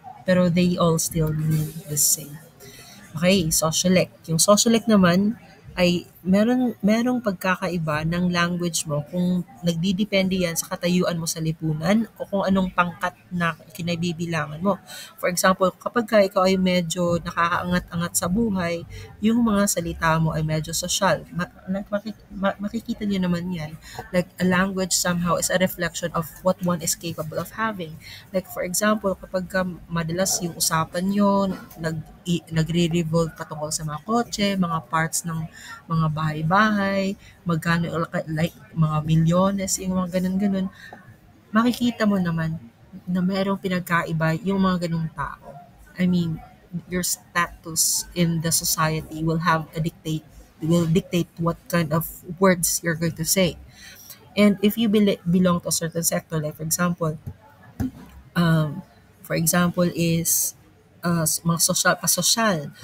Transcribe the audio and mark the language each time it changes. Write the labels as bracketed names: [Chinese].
[English] Pero they all still mean the same. Okay, sociolect. [Filipino] Yung sociolect naman ay merong pagkakaiba ng language mo kung nagdidepende yan sa katayuan mo sa lipunan o kung anong pangkat na kinabibilangan mo. [English] For example, [Filipino] kapag ka ikaw ay medyo nakakaangat-angat sa buhay, yung mga salita mo ay medyo social. Makikita niyo naman yan. [English] Like, a language somehow is a reflection of what one is capable of having. Like, for example, [Filipino] kapag ka madalas yung usapan nyo, nagre-revolve patungkol sa mga kotse, mga parts ng mga bahay-bahay, magkano, like, mga milyones, yung mga ganun-ganun, makikita mo naman na mayroong pinagkaiba yung mga ganung tao. [English] I mean, your status in the society will dictate what kind of words you're going to say. And if you belong to a certain sector, like um, for example is [Filipino] mga pasosyal.